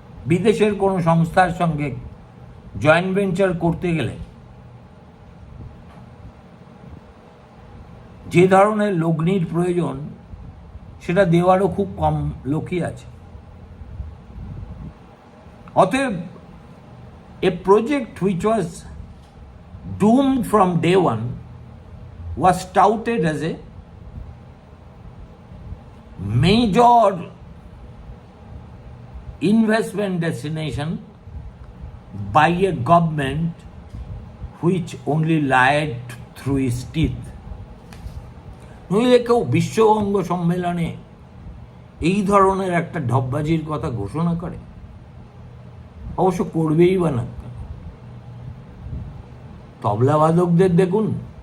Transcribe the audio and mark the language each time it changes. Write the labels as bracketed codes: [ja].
[bn] বিদেশের কোনো সংস্থার সঙ্গে জয়েন্ট ভেঞ্চার করতে গেলে যে ধরনের লগ্নির প্রয়োজন, সেটা দেওয়ারও খুব কম লোকই আছে। অতএব [en] a project which was doomed from day one was touted as a major investment destination by a government which only lied through its teeth. [bn] নইলে কেউ বিশ্ববঙ্গ সম্মেলনে এই ধরনের একটা ঢপবাজির কথা ঘোষণা করে? অবশ্য করবেই বা না। তবলাবাদকদের দেখুন।